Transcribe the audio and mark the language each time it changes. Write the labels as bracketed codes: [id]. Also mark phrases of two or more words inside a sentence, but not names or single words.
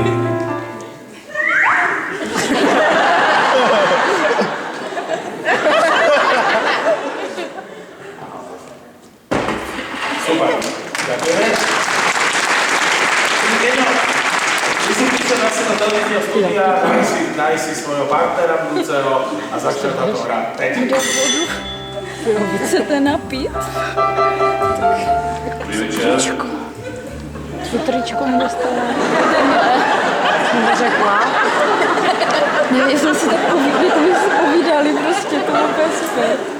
[sk] Super. Ďakujeme. Gedo, ty si prišiel zase do televízneho studia, nájsť si svojho partnera budúceho a začne táto hra. Teď. [cs] Chcete napít? Dobrý večer. Tu tričko mi dostala. Jsem neřekla. Ne, jsme si tak povídali prostě, to bylo úplně super.